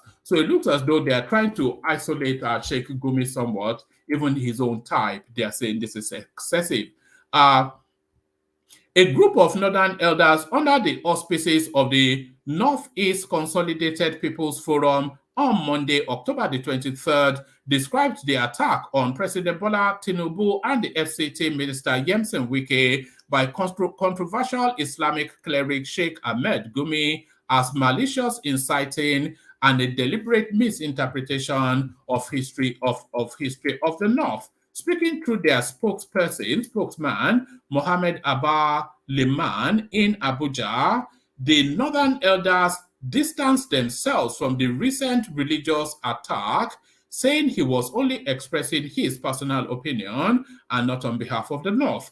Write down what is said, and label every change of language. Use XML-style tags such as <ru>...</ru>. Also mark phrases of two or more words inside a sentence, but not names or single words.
<en>So it looks as though they are trying to isolate Sheikh Gumi somewhat, even his own type. They are saying this is excessive. A group of Northern elders under the auspices of the Northeast Consolidated People's Forum on Monday, October the 23rd, described the attack on President Bola Tinubu and the FCT Minister Yemsen Wike by controversial Islamic cleric Sheikh Ahmed Gumi as malicious, inciting, and a deliberate misinterpretation of history of the North. Speaking through their spokesman, Mohammed Abba Liman in Abuja, the Northern elders distanced themselves from the recent religious attack, saying he was only expressing his personal opinion and not on behalf of the North.</en>